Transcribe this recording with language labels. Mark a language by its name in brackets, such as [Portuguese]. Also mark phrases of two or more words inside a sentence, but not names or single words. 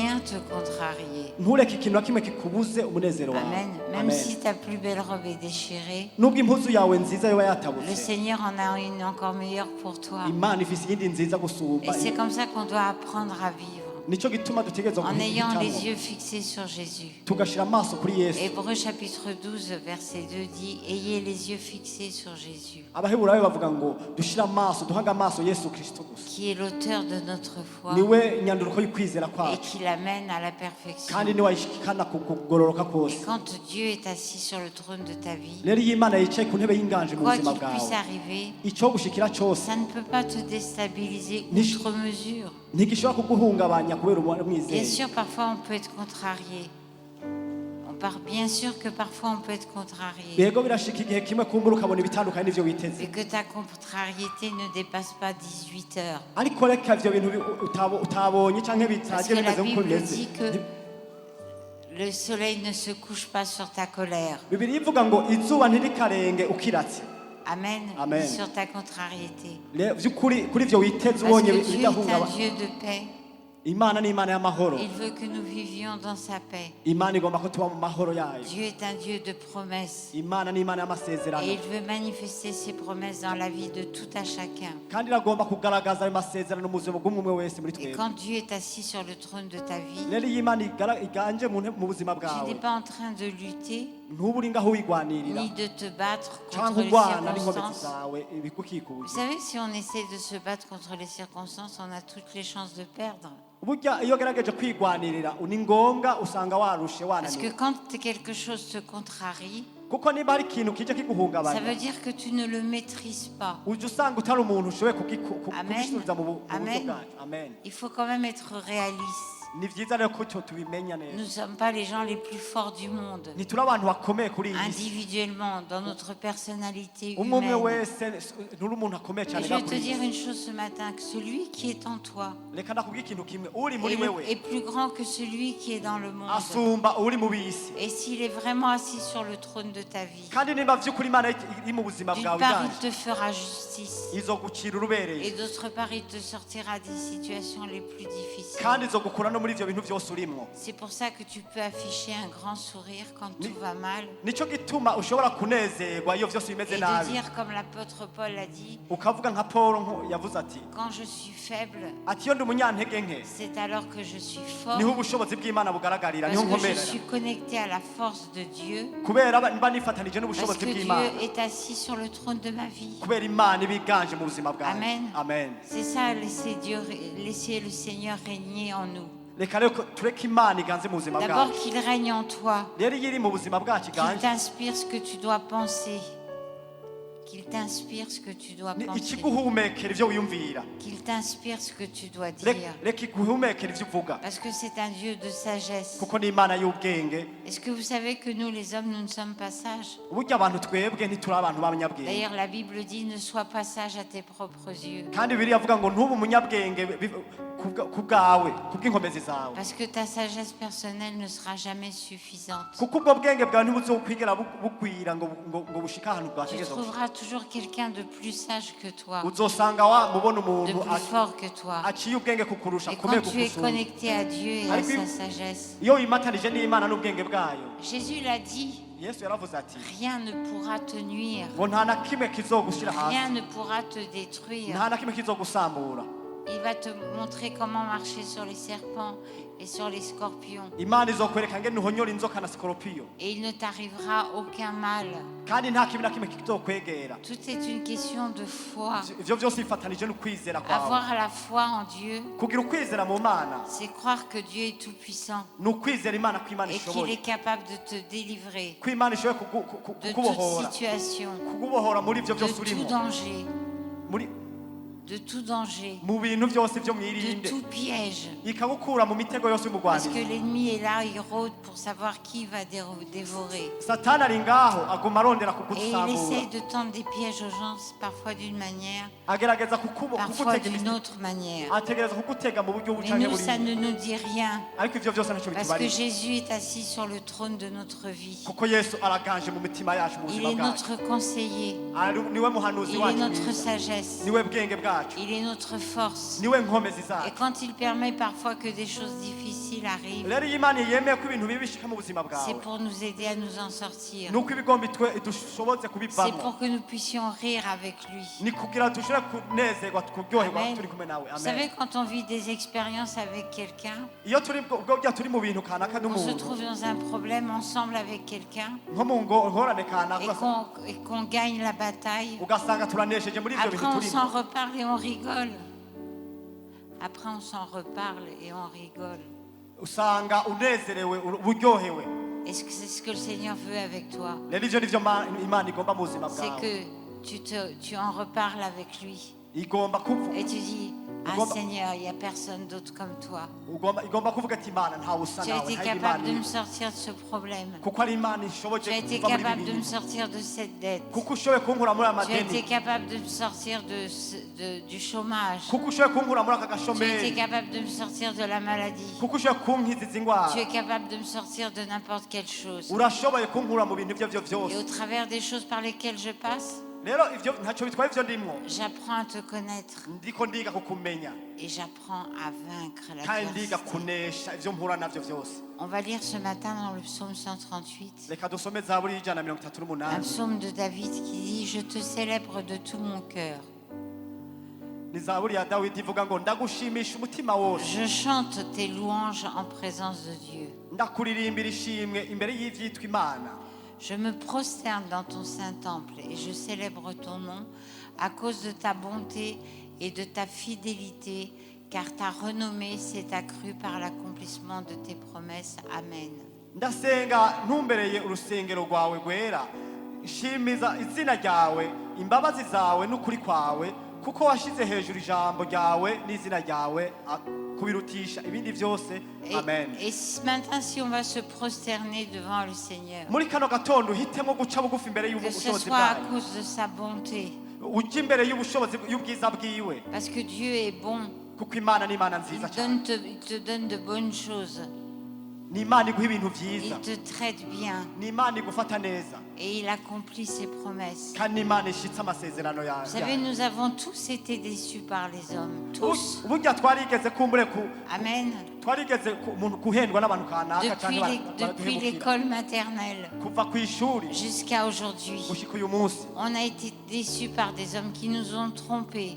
[French] te contrarier. [Rundi] ntureke ikintu na kimwe kikubuze umunezero wawe. Amen. [French] Même si ta plus belle robe est déchirée, [Rundi] nubwo impuzu yawe nziza yoba [French] le [Rundi] yatabutse, [French] Seigneur en a une encore meilleure pour toi. [Rundi] imana ifise iyindi nziza [French] Et [Rundi] gusumba. [French] c'est comme ça qu'on doit apprendre à vivre, [Rundi] Nico gituma dutegerezwa [French] en ayant les [Rundi] guhitamo [French] yeux fixés sur Jésus. [Rundi] tugashira amaso kuri Yesu. [French] Hébreux chapitre 12, verset 2 dit « Ayez les yeux fixés sur Jésus, [Rundi] Abaheburayo bavuga ngo dushira amaso, duhanga amaso Yesu Kristo gusa. [French] qui est l'auteur de notre foi [Rundi] Niwe nyanduruko y'ukwizera [French] et [Rundi] kwacu, [French] qui l'amène à la perfection. [Rundi] kandi niwe ayishikana kugororoka [French] Et [Rundi] kose. [French] quand Dieu est assis sur le trône de ta vie, [Rundi] Rero iyo Imana yicaye ku ntebe y'inganje mu [French] quoi [Rundi] buzima [French] qu'il puisse [Rundi] bwawe, [French] arriver, [Rundi] icyo gushikira cyose [French] ça ne peut pas te déstabiliser [Rundi] Nish- [French] outre mesure. [Rundi] ntigishobora kuguhungabanya kubera [French] Bien [Rundi] umwizeye. [French] sûr, parfois on peut être contrarié. Bien sûr que parfois on peut être contrarié. [Rundi] Yego birashika igihe kimwe kumbura ukabona ibitandukanye n'ivyo witeze, [French] Et que ta contrariété ne dépasse pas 18 heures. [Rundi] ariko reka ivyo bintu utabonye canke [French] Parce [Rundi] bitaje [French] que la [Rundi] bimeze nk'uko [French] Bible [Rundi] bimeze. [French] dit que le soleil ne se couche pas sur ta colère. [Rundi] Bibiliya ivuga ngo izuba ntirikarenge ukiratse. Amen. Amen. Ni [French] sur ta contrariété. [Rundi] Vy'ukuri kuri ivyo witeze [French] Parce [Rundi] ubonye [French] que Dieu est [Rundi] bidahungabana. [French] un Dieu de paix. [Rundi] Imana ni Imana y'amahoro. [French] Il veut que nous vivions dans sa paix. [Rundi] Imana igomba ko tuba mu mahoro yayo. [French] Dieu est un Dieu de promesses. [Rundi] Imana ni Imana [French] Et [Rundi] y'amasezerano, [French] il veut manifester ses promesses dans la vie de tout à chacun. [Rundi] kandi iragomba kugaragaza ayo masezerano mu buzima bw'umwe wese muri [French] Et [Rundi] twebwe. [French] quand Dieu est assis sur le trône de ta vie, [Rundi] Rero iyo Imana iganje mu buzima [French] tu n'es [Rundi] bwawe, [French] pas en train de lutter [Rundi] ntuba uri ngaho wigwanirira [French] ni de te battre [Rundi] cyangwa [French] contre les [Rundi] urwana n'inkomezi [French] circonstances. [Rundi] zawe [French] Vous [Rundi] ibikukikuje. [French] savez, si on essaie de se battre contre les circonstances, on a toutes les chances de perdre. [Rundi] Burya iyo ugerageje kwigwanirira ni ngombwa usanga warushe [French] Parce que [Rundi] wananiwe, [French] quand quelque chose te contrarie, [Rundi] kuko niba hari ikintu kije [French] ça veut [Rundi] kiguhungabanya [French] dire que tu ne le maîtrises pas. [Rundi] ujya usanga utari umuntu ushoboye Amen. kubisubiza mu buryo Amen. bwacu. Amen. [French] Il faut quand même être réaliste. [Rundi] Ni byiza rero ko tubimenya [French] Nous ne [Rundi] neza, [French] sommes pas les gens les plus forts du monde. [Rundi] ntituri abantu bakomeye kuri iyi si. [French] Individuellement, dans notre personnalité [Rundi] umwe umwe [French] humaine. [Rundi] wese nturi umuntu akomeye [French] Et [Rundi] cyane [French] je vais te [Rundi] kuri iyi [French] dire [Rundi] si. [French] une chose ce matin, que celui qui est en toi [Rundi] Reka ndakubwira ikintu kimwe, uri muri [French] est [Rundi] wewe [French] plus grand que celui qui est dans le monde. [Rundi] asumba uri mu bisi. [French] Et s'il est vraiment assis sur le trône de ta vie, [Rundi] kandi nimba vy'ukuri Imana iri mu buzima [French] d'une [Rundi] bwawe [French] part, il [Rundi] bwanje, [French] te fera justice. [Rundi] izogucira urubereye, [French] Et d'autre part, il te sortira des situations les plus difficiles. [Rundi] kandi izogukura no muri ivyo bintu vyose urimwo. [French] C'est pour ça que tu peux afficher un grand sourire quand tout va mal. [Rundi] Nico gituma ushobora kunezerwa iyo vyose bimeze [French] Et de [Rundi] nabi, [French] dire, comme l'apôtre Paul l'a dit, [Rundi] ukavuga nka Paul yavuze ati [French] quand je suis faible, [Rundi] iyo ndi umunyantege nke [French] c'est alors que je suis fort. [Rundi] niho ubushobozi bw'Imana bugaragarira, niho [French] Parce que je [Rundi] nkomerera, [French] suis connecté à la force de Dieu. [Rundi] kubera mba nifatanije [French] Parce [Rundi] n'ubushobozi [French] que Dieu [Rundi] bw'Imana, [French] est assis sur le trône de ma vie. [Rundi] kubera Imana ibiganje mu buzima bwawe. Amen. Amen. [French] C'est ça, laisser le Seigneur régner en nous. [Rundi] Reka rero tureke Imana iganze mu buzima [French] D'abord [Rundi] bwacu. [French] qu'il règne en toi, [Rundi] Rero iyo iri mu buzima bwacu [French] qu'il [Rundi] iganje, [French] t'inspire ce que tu dois penser, qu'il t'inspire ce que tu dois [Rundi] ni [French] penser, [Rundi] ikiguhumekera ivyo wiyumvira, [French] qu'il t'inspire ce que tu dois dire. [Rundi] reka iguhumekera ivyo uvuga, [French] Parce que c'est un Dieu de sagesse. [Rundi] kuko ni Imana y'ubwenge. [French] Est-ce que vous savez que nous, les hommes, nous ne sommes pas sages? [Rundi] Burya abantu twebwe ntituri abantu b'abanyabwenge, [French] D'ailleurs, la Bible dit, ne sois pas sage à tes propres yeux. [Rundi] kandi Bibiliya avuga ngo ntube umunyabwenge ku bwawe, kubw'inkomezi zawe, [French] Parce que ta sagesse personnelle ne sera jamais suffisante. [Rundi] kuko ubwo bwenge bwawe ntibuzokwigera bugwira ngo bushike ahantu [French] Tu [Rundi] bwategezwa. [French] trouveras toujours quelqu'un de plus sage que toi, [Rundi] Uzosanga mubona [French] de [Rundi] umuntu [French] plus fort que toi. [Rundi] aciye ubwenge kukurusha, [French] Et [Rundi] akomeye [French] quand tu es [Rundi] kukusumba. [French] connecté à Dieu et à Avec sa lui- sagesse, [Rundi] Iyo wimatanije n'Imana n'ubwenge bwayo, [French] Jésus l'a dit, [Rundi] Yesu yaravuze ati [French] rien ne pourra te nuire, [Rundi] ngo nta na kimwe kizogushira [French] rien [Rundi] hasi, [French] ne pourra te détruire. [Rundi] nta na kimwe kizogusambura. [French] Il va te montrer comment marcher sur les serpents et sur les scorpions. [Rundi] Imana izokwereka ngene uhonyora inzoka na sikoropiyo, [French] Et il ne t'arrivera aucun mal. [Rundi] kandi nta kibi na kimwe kizokwegera. [French] Tout est une question de foi. [Rundi] Ivyo vyose bifatanije n'ukwizera kwawe. [French] Avoir la foi en Dieu, [Rundi] Kugira ukwizera mu Mana [French] c'est croire que Dieu est tout-puissant [Rundi] ni ukwizera Imana ko Imana [French] et qu'il [Rundi] ishoboye, [French] est capable de te délivrer [Rundi] ko Imana ishoboye [French] de toute [Rundi] kukubohora, [French] situation, [Rundi] kukubohora muri ivyo [French] de [Rundi] vyose [French] tout [Rundi] urimo, [French] danger, [Rundi] muri [French] de tout danger, [Rundi] mu bintu byose vyo [French] de [Rundi] mwirinde, [French] tout piège. [Rundi] ikagukura mu mitego yose [French] Parce que [Rundi] y'umugwanyi. [French] l'ennemi est là, il rôde pour savoir qui va dévorer. [Rundi] Satani ari ngaho aguma arondera [French] Et il essaie [Rundi] kugusambura, [French] de tendre des pièges aux gens, parfois d'une manière, [Rundi] agerageza [French] parfois [Rundi] kugutega [French] d'une [Rundi] imitego, [French] autre manière. [Rundi] ategereza kugutega mu buryo [French] Mais [Rundi] bucanke [French] nous, ça [Rundi] buriya, [French] ne nous dit rien. [Rundi] ariko ivyo vyose ntacyo [French] Parce que [Rundi] bitubarira, [French] Jésus est assis sur le trône de notre vie. [Rundi] kuko Yesu araganje mu mitima yacu, mu [French] Il [Rundi] buzima [French] est [Rundi] bwacu, [French] notre conseiller. [Rundi] niwe muhanuzi [French] Il est [Rundi] wacu [French] notre [Rundi] mwiza, [French] sagesse. [Rundi] niwe bwenge [French] Et [Rundi] bwacu [French] Il est notre force. [Rundi] niwe nkomezi [French] Et [Rundi] zacu [French] quand il permet parfois que des choses difficiles arrivent, [Rundi] rero iyo imana yemeye ko ibintu bibi bishika mu buzima [French] c'est [Rundi] bwawe [French] pour nous aider à nous en sortir. [Rundi] nuko ibigomba dushoboze [French] C'est [Rundi] kubivamo [French] pour que nous puissions rire avec lui. [Rundi] ni kugira dushobore kunezerwa kuryoherwa Amen. turi kumwe nawe [French] Vous [Rundi] amen [French] savez, quand on vit des expériences avec quelqu'un, [Rundi] iyo ubwo burya turi mu bintu kanaka [French] on se [Rundi] n'umuntu [French] trouve dans un problème ensemble avec quelqu'un [Rundi] nko mu ngorane kanaka [French] et qu'on gagne la bataille, [Rundi] ugasanga turanesheje muri ibyo [French] après [Rundi] bintu [French] on s'en [Rundi] turimo [French] reparle et on rigole. Après on s'en reparle et on rigole. [Rundi] usanga unezerewe uryohewe [French] Est-ce que c'est ce que le Seigneur veut avec toi? [Rundi] rero ivyo nivyo imana igomba mu buzima [French] C'est [Rundi] bwawe [French] que tu en reparles avec lui [Rundi] igomba kuvuga [French] et tu dis, ah [Rundi] Igomba- [French] Seigneur, il n'y a personne d'autre comme toi. [Rundi] igomba kuvuga ati imana ntawe usa [French] Tu as [Rundi] nawe [French] été [Rundi] nta [French] capable de [Rundi] imana [French] me sortir de ce problème. [Rundi] kuko ari imana [French] Tu [Rundi] ishoboje [French] as été [Rundi] kuva muri [French] capable [Rundi] ibi [French] de me [Rundi] bintu [French] sortir de cette dette. [Rundi] kuko ushoboye kunkura muri aya [French] Tu as été [Rundi] madeni [French] capable de me sortir du chômage. [Rundi] kuko ushoboye kunkura muri aka [French] Tu as été [Rundi] gashomeri [French] capable de me sortir de la maladie. [Rundi] kuko ushoboye kunkiza izi ndwara [French] Tu es capable de me sortir de n'importe quelle chose. [Rundi] urashoboye kunkura mu bintu ibyo [French] Et au [Rundi] byose [French] travers des choses par lesquelles je passe, [Rundi] rero ivyo ntacyo bitwaye ivyo ndimwo [French] j'apprends à te connaître [Rundi] ndiko ndiga kukumenya [French] et j'apprends à vaincre [Rundi] kandi ndiga [French] l'adversité. [Rundi] kunesha ivyo mpura navyo vyose [French] On va lire ce matin dans le psaume 138, [Rundi] reka dusome zaburi y'ijana na mirongo itatu [French] un [Rundi] n'umunani [French] psaume de David qui dit « Je te célèbre de tout mon cœur. [Rundi] ni zaburi ya dawidi ivuga ngo ndagushimisha umutima wose [French] Je chante tes louanges en présence de Dieu. [Rundi] ndakuririmbira ishimwe imbere y'ivyitwa imana [French] Je me prosterne dans ton saint temple et je célèbre ton nom à cause de ta bonté et de ta fidélité, car ta renommée s'est accrue par l'accomplissement de tes promesses. [Rundi] Amen. ndasenga ntumbereye urusengero rwawe rwera nshimiza izina ryawe imbabazi zawe n'ukuri kwawe kuko washize hejuru ijambo ryawe n'izina ryawe kubirutisha ibindi byose amen [French] Et ce matin, si on va se prosterner devant le Seigneur, [Rundi] muri kano gatondo uhitemo guca bugufi imbere [French] que ce [Rundi] y'ubushobozi [French] soit à [Rundi] bwayo [French] cause de sa bonté, [Rundi] ujya imbere y'ubushobozi y'ubwiza bwiwe [French] parce que Dieu est bon, [Rundi] kuko imana ni imana [French] il [Rundi] nziza cyane [French] te donne de bonnes choses, [Rundi] ni imana iguha ibintu byiza [French] il te traite bien [Rundi] ni imana igufata neza [French] et il accomplit ses promesses. [Rundi] kandi ni imana ishitse amasezerano yawe [French] Vous savez, nous avons tous été déçus par les hommes, tous. [Rundi] burya twarigeze kumbure Amen. twarigeze guhendwa n'abantu kanaka [French] Depuis l'école maternelle [Rundi] kuva ku ishuri [French] jusqu'à aujourd'hui, [Rundi] gushika uyu munsi [French] on a été déçus par des hommes qui nous ont trompés,